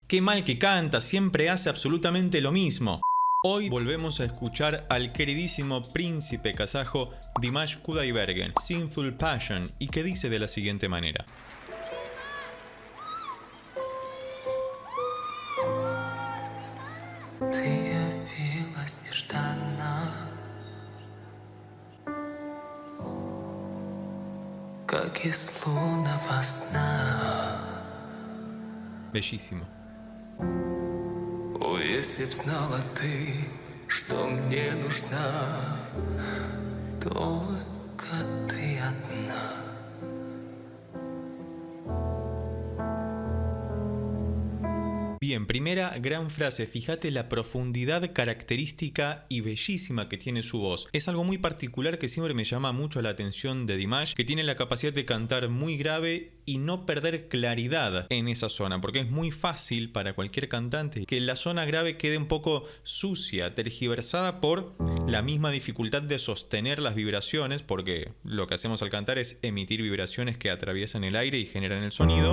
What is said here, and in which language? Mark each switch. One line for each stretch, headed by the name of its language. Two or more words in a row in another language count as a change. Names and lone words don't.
Spanish: Qué mal que canta, siempre hace absolutamente lo mismo. Hoy volvemos a escuchar al queridísimo príncipe kazajo Dimash Kudaibergen, Sinful Passion, y que dice de la siguiente manera.
Russian: Ты явилась нежданно, как из лунного сна.
Spanish: Bellísimo.
Russian: О, если б знала ты, что мне нужна, только ты одна.
Spanish: Bien, primera gran frase, fíjate la profundidad característica y bellísima que tiene su voz. Es algo muy particular que siempre me llama mucho la atención de Dimash, que tiene la capacidad de cantar muy grave y no perder claridad en esa zona, porque es muy fácil para cualquier cantante que la zona grave quede un poco sucia, tergiversada por la misma dificultad de sostener las vibraciones, porque lo que hacemos al cantar es emitir vibraciones que atraviesan el aire y generan el sonido.